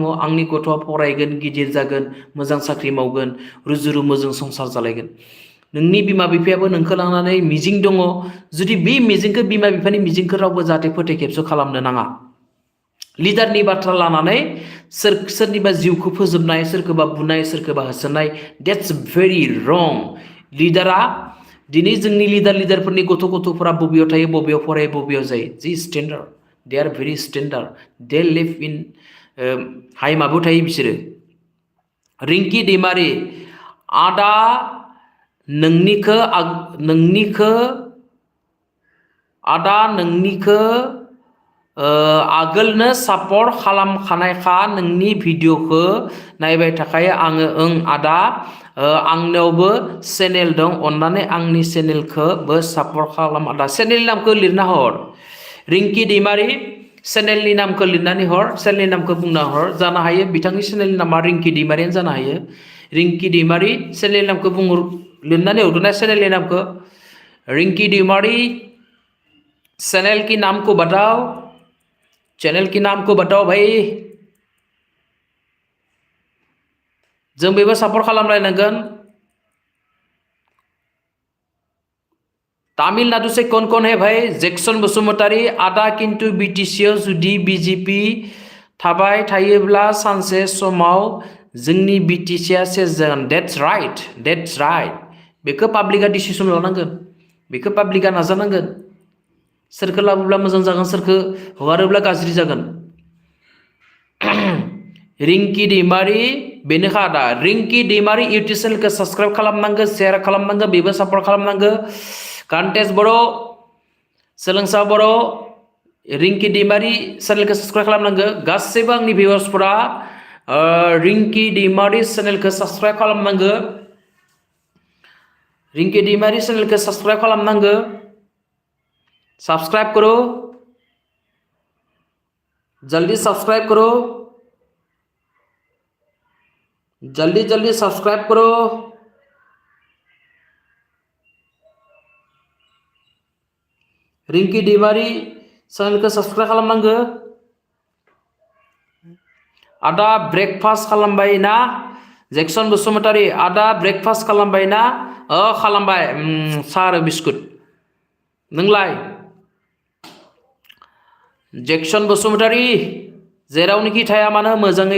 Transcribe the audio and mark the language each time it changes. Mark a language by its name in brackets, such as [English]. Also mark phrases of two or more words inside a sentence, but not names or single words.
[Bodo] आंनि गथ'आ फरायगोन गिदिर जागोन मोजां साख्रि मावगोन रुजु रुमुजों संसार जालायगोन नोंनि बिमा बिफायाबो नोंखौ लानानै मिजिं दङ जुदि बे मिजिंखौ बिमा बिफानि मिजिंखौ रावबो जाहाथे फोथायखेबस' खालामनो नाङा लिडारनि बाथ्रा लानानै सोरनिबा जिउखौ फोजोबनाय सोरखौबा बुनाय सोरखौबा होसोनाय [English] that's very wrong [Bodo] लिडारा दिनै जोंनि लिडारफोरनि गथ'फोरा बबेयाव थायो बबेयाव फरायो बबेयाव जायो जि स्टेन्डार्ड [English] they are very standard they live in [Bodo] हाइ माबायाव थायो बिसोरो रिंकि दैमारि आदा नोंनिखो आगोलनो सापर्ट खालामखानायखा नोंनि भिडिअखौ नायबाय थाखायो आङो आदा आंनावबो चेनेल दं अन्नानै आंनि चेनेलखौबो सापर्ट खालाम आदा चेनेलनि नामखौ लिरना हर रिंकि दैमारि चेनेलनि नामखौ लिरनानै हर चेनेलनि नामखौ बुंना हर जानो हायो बिथांनि चेनेलनि नामा रिंकि दैमारियानो जानो हायो रिंकि दैमारि चेनेलनि नामखौ लिरनानै हरदोंना चेनेलनि नामखौ रिंकि दैमारि [Hindi] चैनल की नाम को बताओ [Bodo] भाई जों बेबो सापर्ट खालामलायनांगोन [Hindi] तमिलनाडु से कौन है भाई [Bodo] जैक्सन बसुमतारी आदा किंतु बीटीसी जुदी बीजेपी थाबाय थायोब्ला सानसे समाव जोंनि बीटीसीआ सेस जागोन [English] that's right [Bodo] बेखौ पाब्लिकआ डिसिसन लानांगोन बेखौ पाब्लिकआ नाजानांगोन सोरखौ लाबोब्ला मोजां जागोन सोरखौ हगारोब्ला गाज्रि जागोन रिंकि दैमारि बेनोखा आदा रिंकि दैमारि इउटुब चेनेलखौ साबस्क्राइब खालामनांगौ शेयार खालामनांगौ बेबो सापर्ट खालामनांगौ कान्टेस बर' सोलोंसा बर' रिंकि दैमारि चेनेलखौ साबस्क्राइब खालामनांगौ गासैबो आंनि भिउवार्सफोरा रिंकि दैमारि चेनेलखौ साबस्क्राइब खालामनांगौ रिंकि दैमारि चेनेलखौ साबस्क्राइब खालामनांगौ [Hindi] सब्सक्राइब करो जल्दी सब्सक्राइब करो जल्दी सब्सक्राइब करो [Bodo] रिंकि दैमारि चेनेलखौ सब्सक्राइब खालामनांगौ आदा ब्रेकफास्ट खालामबाय ना जैक्सन बसुमतारी आदा ब्रेकफास्ट खालामबाय ना खालामबाय साहा आरो बिस्कुट नोंलाय जैक्सन बसुमतारी जेरावनोखि थाया मानो मोजाङै